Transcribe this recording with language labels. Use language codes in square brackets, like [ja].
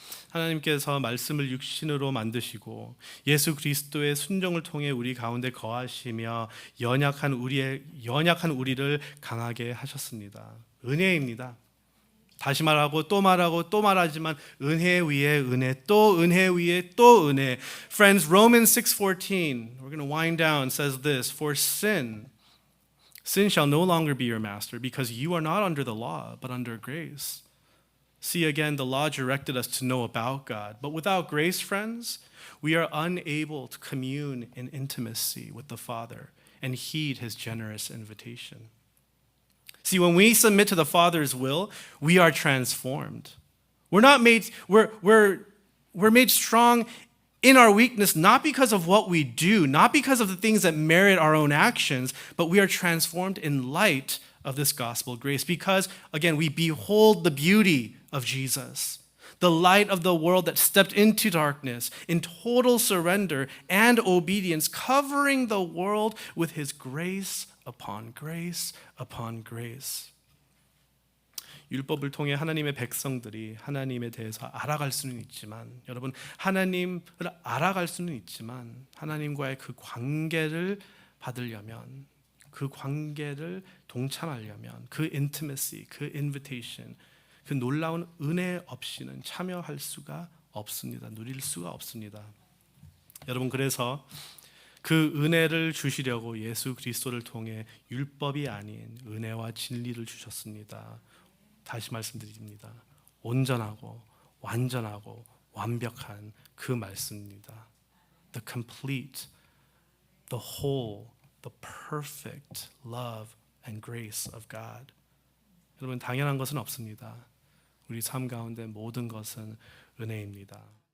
[ko] 하나님께서 말씀을 육신으로 만드시고 예수 그리스도의 순종을 통해 우리 가운데 거하시며 연약한 우리를 강하게 하셨습니다. 은혜입니다. 다시 말하고 또 말하고 또 말하지만 은혜 위에 은혜, 또 은혜 위에 또 은혜. [en] Friends, Romans 6:14, we're going to wind down, says this, for sin shall no longer be your master because you are not under the law but under grace. See, again, the law directed us to know about God, but without grace, friends, we are unable to commune in intimacy with the Father and heed his generous invitation. See, when we submit to the Father's will, we are transformed. We're made strong in our weakness, not because of what we do, not because of the things that merit our own actions, but we are transformed in light of this gospel grace because, again, we behold the beauty of Jesus, the light of the world that stepped into darkness in total surrender and obedience, covering the world with his grace upon grace upon grace. [ko] 율법을 통해 하나님의 백성들이 하나님에 대해서 알아갈 수는 있지만, 여러분, 하나님을 알아갈 수는 있지만 하나님과의 그 관계를 받으려면, 그 관계를 동참하려면, 그 intimacy, 그 invitation, 그 놀라운 은혜 없이는 참여할 수가 없습니다. 누릴 수가 없습니다. 여러분, 그래서 그 은혜를 주시려고 예수 그리스도를 통해 율법이 아닌 은혜와 진리를 주셨습니다. 다시 말씀드립니다. 온전하고 완전하고 완벽한 그 말씀입니다. [en] The complete, the whole, the perfect love and grace of God. [ko] 여러분, 당연한 것은 없습니다. 우리 삶 가운데 모든 것은 은혜입니다.